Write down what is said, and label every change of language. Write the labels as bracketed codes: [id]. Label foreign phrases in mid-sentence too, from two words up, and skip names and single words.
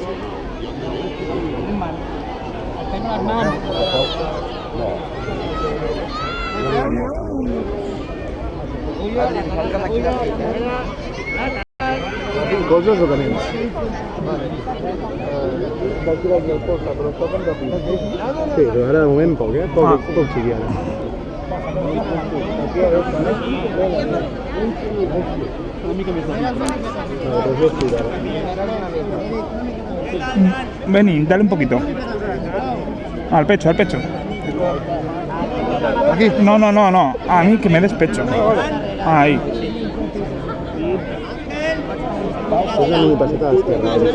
[ca] Coses o camins? Sí, però ara de moment poc, eh? Poc sigui ara. [es] Vení, dale un poquito. Al pecho, al pecho. Aquí. No, a mí que me des pecho. Ahí. [ca] Posa una passeta a l'esquerra.